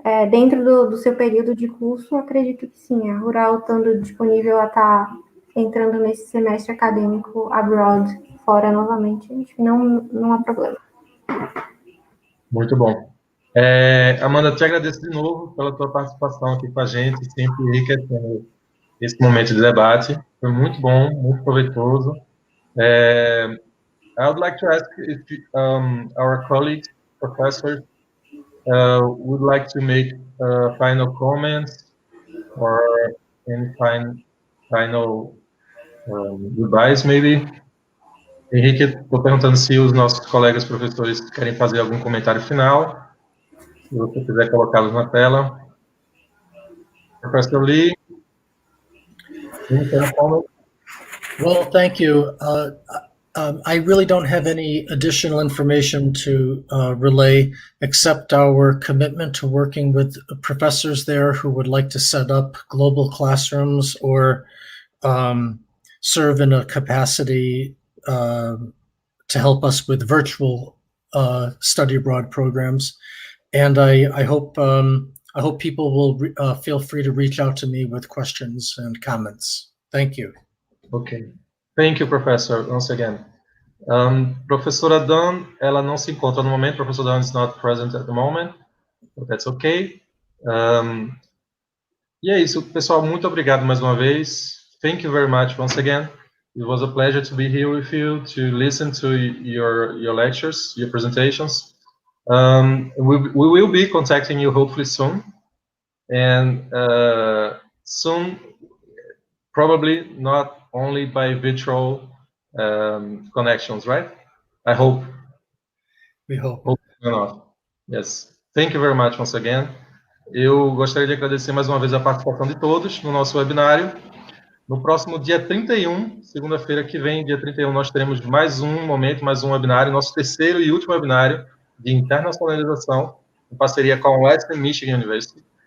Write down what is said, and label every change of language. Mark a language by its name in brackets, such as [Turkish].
[Portuguese] Dentro do seu período de curso, acredito que sim. A Rural estando disponível a estar entrando nesse semestre acadêmico abroad, fora novamente, acho que não há problema. Muito bom. Amanda, te agradeço de novo pela tua participação aqui com a gente, sempre enriquecendo esse momento de debate. Foi muito bom, muito proveitoso. [English] I would like to ask if our colleagues, professors, would like to make final comments or any final goodbyes, maybe. [Portuguese] Henrique, estou perguntando se os nossos colegas professores querem fazer algum comentário final. Se você quiser colocá-los na tela. [English] Professor Lee, any final comment? Well, thank you. I really don't have any additional information to relay except our commitment to working with professors there who would like to set up global classrooms or serve in a capacity to help us with virtual study abroad programs. And I hope people will feel free to reach out to me with questions and comments. Thank you. Okay. Thank you, Professor, once again. [Portuguese] Professora Dunn, ela não se encontra no momento. [English] Professor Dunn is not present at the moment, but that's okay. [Portuguese] E é isso, pessoal. Muito obrigado mais uma vez. [English] Thank you very much once again. It was a pleasure to be here with you, to listen to your lectures, your presentations. We will be contacting you hopefully soon. And soon, probably not only by virtual connections, right? I hope. We hope. Enough. Yes. Thank you very much once again. [Portuguese] Eu gostaria de agradecer mais uma vez a participação de todos no nosso webinário. No próximo dia 31, segunda-feira que vem, dia 31, nós teremos mais um momento, mais um webinário, nosso terceiro e último webinário de internacionalização, em parceria com a Western Michigan University.